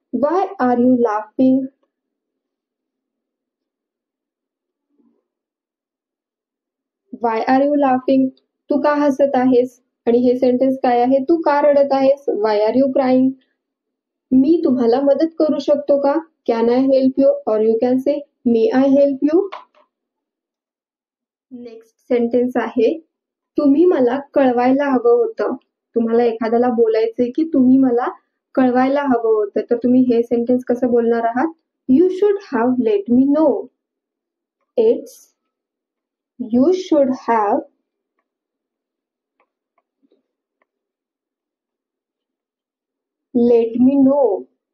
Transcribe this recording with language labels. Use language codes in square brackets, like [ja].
[en] Why are you laughing? Why are you laughing? [mr] तू का हसत आहेस? आणि हे सेंटेन्स काय आहे? तू का रडत आहेस? [en] Why are you crying? [mr] मी तुम्हाला मदत करू शकतो का? [en] Can I help you? Or you can say May I help you? Next sentence [mr] आहे तुम्ही मला कळवायला हवं होतं. तुम्हाला एखाद्याला बोलायचंय की तुम्ही मला कळवायला हवं होतं तर तुम्ही हे सेंटेन्स कसं बोलणार आहात? [en] You should have let me know. It's you should have let me know.